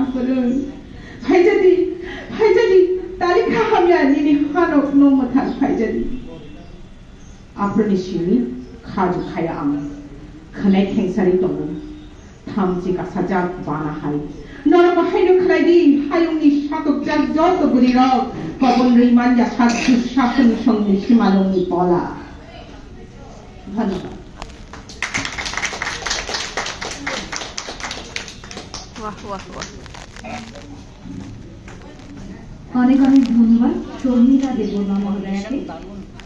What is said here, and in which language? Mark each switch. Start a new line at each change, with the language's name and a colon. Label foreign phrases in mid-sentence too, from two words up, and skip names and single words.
Kok Borok: करं फायजादि तालिखा हामिया निनि हानक नो मथान फायजादि आफ्रोनि सिनि खाजु खाया आं खनाय खेंसारि दङ थामजि गासाजा बाना हाय नर बाहायनो खलायदि हायुंनि सातक जाग जत बुरि रक कबन रैमान या सातु शासन संनि सीमालंनि पला धन्यवाद। वाह वाह वाह
Bangla: অনেক অনেক ধন্যবাদ শর্মিলা দেববর্মা মহোদয়াকে।